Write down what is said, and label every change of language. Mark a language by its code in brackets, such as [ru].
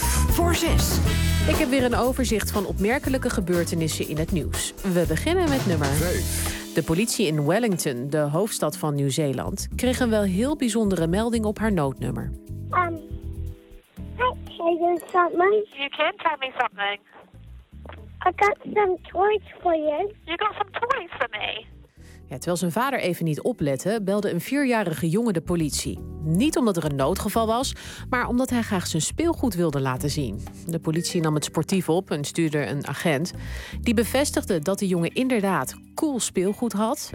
[nl] Voor zes. Ik heb weer een overzicht van opmerkelijke gebeurtenissen in het nieuws. We beginnen met nummer 5. De politie in Wellington, de hoofdstad van Nieuw-Zeeland, kreeg een wel heel bijzondere melding op haar noodnummer. [en] Can you tell me something? You can tell me something. I got some toys for you. You got some toys for me? [nl] Ja, terwijl zijn vader even niet oplette, belde een 4-jarige jongen de politie. Niet omdat er een noodgeval was, maar omdat hij graag zijn speelgoed wilde laten zien. De politie nam het sportief op en stuurde een agent. Die bevestigde dat de jongen inderdaad cool speelgoed had.